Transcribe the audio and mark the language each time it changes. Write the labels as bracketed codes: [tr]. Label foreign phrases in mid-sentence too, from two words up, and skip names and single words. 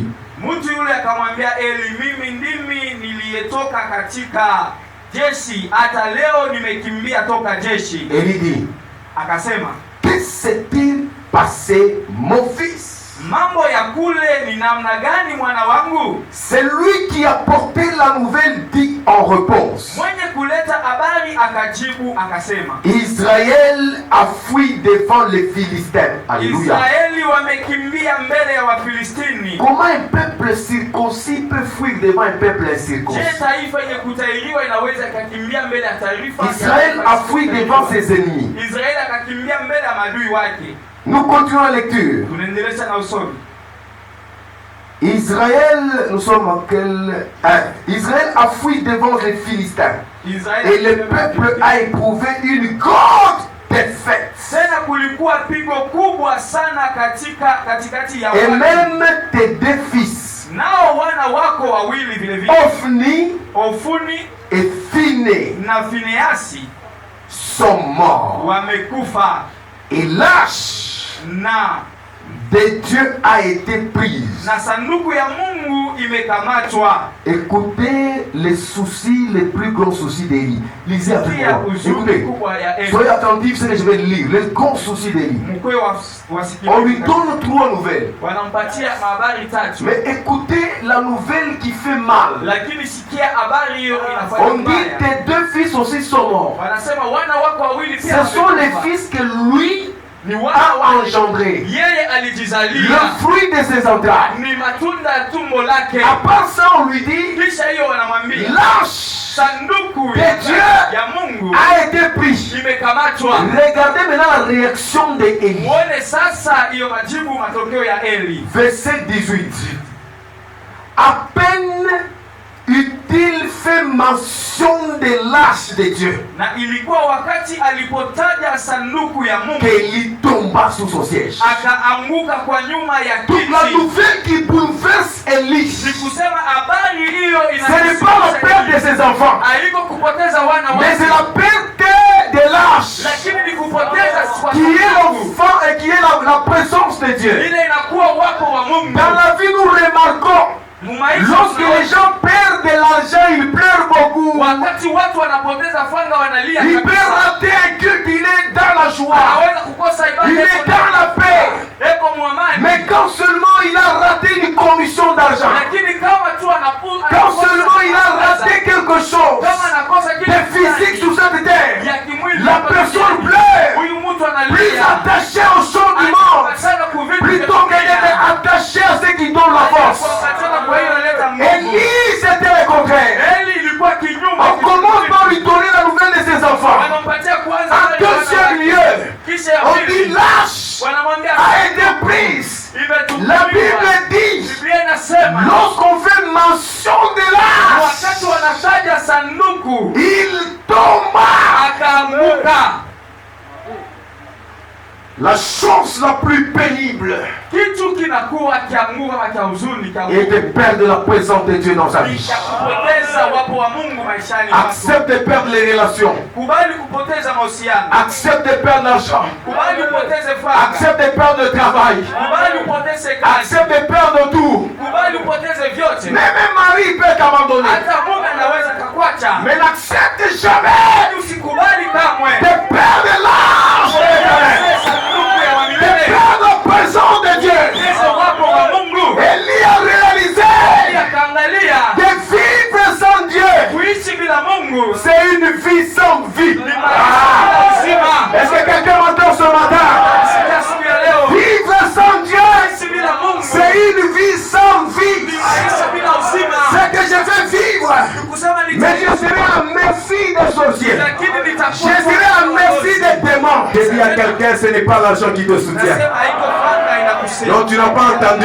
[sw] Mtu yule akamwambia Eli, mimi ndimi niliyetoka katika jeshi, hata leo nimekimbia toka jeshi. [fr] Élie dit, [sw] Akasema, [fr] que s'est-il passé, mon fils? [sw] mambo ya kule ni namna gani mwana wangu? [fr] C'est lui qui a porté la nouvelle dit en réponse. [sw] Mwenye kuleta habari akajibu akasema, [fr] Israël a fui devant les Philistins. Alléluia. [sw] Israeli wamekimbia mbele ya Wafilistini. [fr] Comment un peuple circoncis peut fuir devant un peuple [sw] Je, [fr] incirconcis? [sw] taifa yenye kutahiriwa inaweza ikakimbia mbele ya taifa? [fr] Israël a fui devant ses ennemis. [sw] Israeli akakimbia mbele ya maadui wake. [fr] Nous continuons la lecture. [sw] Tunaendelea na usomi. [fr] Israël, nous sommes en quel... Israël a fui devant les Philistins. [sw] Israeli [fr] Et le peuple a éprouvé une grande défaite. [sw] tena kulikuwa pigo kubwa sana katikati ya [fr] Et [sw] watu. [fr] même tes deux fils, [sw] Nao wana wako wawili vile vile, [fr] Ophni [sw] Ofuni [fr] et Phiné, [sw] na Fineasi, [fr] sont morts. [sw] wamekufa [fr] Et l'arche [sw] na [fr] de Dieu a été prise. [sw] na sanduku ya Mungu imekamatwa. [fr] Écoutez les soucis, les plus grands soucis d'Élie. Lisez avec [sw] Sikia [fr] moi. [sw] huzuni [fr] Écoutez. [sw] kubwa ya Eli. [fr] Soyez attentifs, c'est que je vais lire. Les grands soucis d'Élie. [sw] Mkwe [fr] On lui [sw] wasikilize. [fr] donne trois nouvelles. [sw] Wanampatia habari tatu. [fr] Mais écoutez la nouvelle qui fait mal. [sw] Lakini sikia habari hiyo inafanya [fr] On dit [sw] mbaya. [fr] tes deux fils aussi sont morts. [sw] Wanasema wana wako wawili [fr] Ce [sw] pia [fr] sont les [sw] wamekufa. [fr] fils que lui a engendré le fruit de ses entrailles. [sw] ni matunda ya tumbo lake. [fr] À part ça, on lui dit, [sw] Kisha hiyo wanamwambia [fr] l'arche [sw] sanduku [fr] de Dieu [sw] ya Mungu [fr] a été prise. [sw] imekamatwa. [fr] Regardez maintenant la réaction d'Élie. [sw] Muone sasa hiyo majibu, matokeo ya Eli. [fr] Verset 18. À peine eut-il fait mention de l'arche de Dieu [sw] Na ilikuwa wakati alipotaja sanduku ya Mungu [fr] qu'Élie tomba sous son siège. [sw] akaanguka kwa nyuma ya [fr] Donc la [sw] kiti. [fr] nouvelle qui bouleverse Élie, [sw] Ni kusema habari hiyo [fr] ce n'est pas la perte de ses enfants, [sw] haiko kupoteza wana [fr] mais c'est [sw] wake, [fr] la perte de l'arche [sw] lakini ni kupoteza kwa [fr] qui est [sw] sababu [fr] l'enfant et qui est la présence de Dieu. [sw] ile inakuwa wako wa Mungu. [fr] Dans la vie, nous remarquons, [sw] Mumaisha [fr] lorsque les gens perdent de l'argent, ils pleurent beaucoup. [sw] wakati watu wanapoteza fanga wanalia [fr] Il peut [sw] kabisa. [fr] rater un culte, il est dans la joie, [sw] Anaweza kukosa ibada [fr] il est dans la paix. [sw] eko muamani. [fr] Mais quand seulement il a raté une commission d'argent, [sw] Lakini kama tu [fr] quand seulement il a raté quelque chose [sw] kama anakosa kitu [fr] de physique sur cette terre, [sw] ya kimwili, [fr] la personne pleure, [sw] huyu mtu [fr] plus [sw] analia [fr] attaché aux choses du monde, [sw] sana kuvitu [fr] plutôt que d'être attaché à ce qui donne la force. [sw] kwa hiyo analeta [fr] Élie, c'était le contraire. [sw] Eli ilikuwa kinyume. [fr] On commence par lui donner la nouvelle de ses enfants. [sw] Wanampatia kwanza [fr] En deuxième lieu, [sw] kisha ya [fr] on dit [sw] pili [fr] l'arche [sw] wanamwambia [fr] a été prise. [sw] imetumiwa. [fr] La Bible dit, [sw] Biblia inasema [fr] lorsqu'on fait mention de l'arche, [sw] wakati wanataja sanduku [fr] il tomba. [sw] akaanguka. [fr] La chose la plus pénible [sw] Kitu kinakuwa kianguka na cha huzuni [fr] est de perdre la présence de Dieu dans sa vie. [sw] kisha kupoteza wapo wa Mungu maishani mwako. [fr] Accepte de perdre les relations. [sw] Kubali kupoteza mahusiano. [fr] Accepte de perdre l'argent. [sw] Kubali upoteze fanga. [fr] Accepte de perdre le travail. [sw] Kubali upoteze kazi. [fr] Accepte de perdre tout. [sw] Kubali upoteze vyote. [fr] Même Marie peut t'abandonner. [sw] Hata Mungu anaweza kakwacha. [fr] Mais n'accepte jamais [sw] Usikubali kamwe [fr] de perdre l'arche de [sw] kupoteza sanduku ya [fr] de [sw] milele. [fr] perdre la présence de Dieu. [sw] Kupoteza wapo wa Mungu. [fr] Élie a réalisé [sw] Akaangalia [fr] que vivre sans Dieu, [sw] kuishi bila Mungu [fr] c'est une vie sans vie. [sw] ni maisha uzima. [fr] Est-ce que quelqu'un m'entend ce matin? [sw] Sikia siku ya leo [fr] Vivre sans Dieu, [sw] kuishi bila Mungu [fr] c'est une vie sans vie. [sw] ni maisha bila uzima. [fr] C'est que je vais vivre, [sw] Kusema ni [fr] mais je serai à merci des sorciers. [sw] lakini [fr] Je [sw] nitakuwa [fr] serai à merci des démons. Je dis à quelqu'un, ce n'est pas l'argent qui te soutient. [sw] nasema haiko fanga inakusaidia. [fr] Non, tu n'as pas entendu.